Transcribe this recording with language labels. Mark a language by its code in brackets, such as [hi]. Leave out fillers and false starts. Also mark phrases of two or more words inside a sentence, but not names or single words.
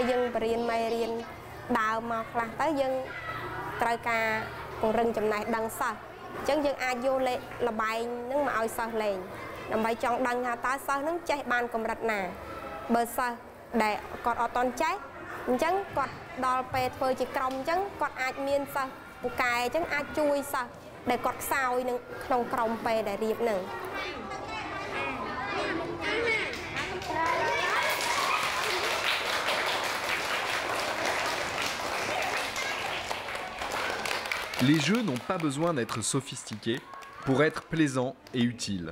[km] យើងបរិញ្ញាមេរៀនដើមមកខ្លះទៅយើងត្រូវការពង្រឹងចំណេះដឹងសិស្សអញ្ចឹងយើងអាចយកលបែងហ្នឹងមកឲ្យសិស្សលេងដើម្បីចង់ដឹងថាតើសិស្សហ្នឹងចេះបានកម្រិតណាបើសិស្សដែលគាត់អត់តន់ចេះអញ្ចឹងគាត់ដល់ពេលធ្វើជាក្រុមអញ្ចឹងគាត់អាចមានសិស្សពូកែអញ្ចឹងអាចជួយសិស្សដែលគាត់ខ្សោយនឹងក្នុងក្រុមពេលដែលរៀបហ្នឹង [fr] Les jeux n'ont pas besoin d'être sophistiqués pour être plaisants et utiles.